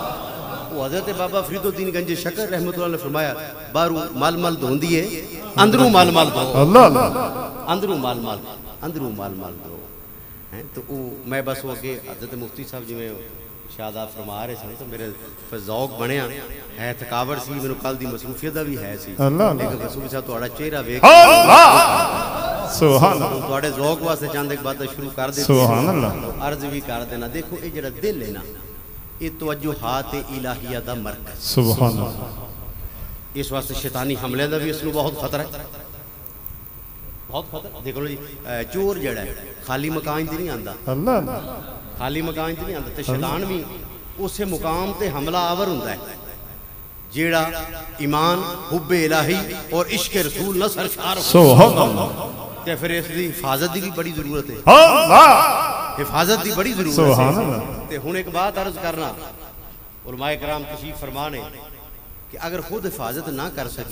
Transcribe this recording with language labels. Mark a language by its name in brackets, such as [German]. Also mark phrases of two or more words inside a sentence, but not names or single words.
[Punjabi] وہ حضرت بابا فرید الدین گنج شکر رحمت اللہ نے فرمایا بارو مال مال دھون دیئے اندروں مال مال دھو، [Arabic] اللہ اللہ [Punjabi] اندروں مال مال دھو۔ تو میں بس وہ کہ حضرت مفتی صاحب جی میں شہادات فرما رہے سن تو میرے ذوق بنیا ہے، تھکاوٹ سی، میرے کل دی مصروفیت دا بھی ہے سی، لیکن مصروفی صاحب تہاڈا چہرہ ویکھ [Arabic] سبحان اللہ [Punjabi] تہاڈے ذوق واسطے چند ایک باتیں شروع کر دیتی، [Arabic] سبحان اللہ [Punjabi] عرض بھی کر دینا۔ دیکھو یہ جڑا دل ہے نا یہ توجہات الہیہ دا مرکز، [Arabic] سبحان اللہ [Punjabi] اس واسطے شیطانی حملے دا بھی اس کو بہت خطرہ ہے، بہت خطرہ. دیکھو جی چور جڑا ہے خالی مکان تے نہیں آندا، اللہ خالی مکان تے نہیں آندا، تے شیطان بھی اسے مقام تے حملہ آور ہوندا ہے جیڑا ایمان، حب الہی اور عشق رسول نہ سرشار ہو. سبحان اللہ تے پھر اس دی حفاظت دی بھی بڑی ضرورت ہے، اللہ حفاظت دی بڑی ضرورت سبحان ہے. اللہ. تے ہن ایک بات عرض کرنا، علماء کرام تشریف فرمانے کہ اگر خود حفاظت نہ کر سکیے،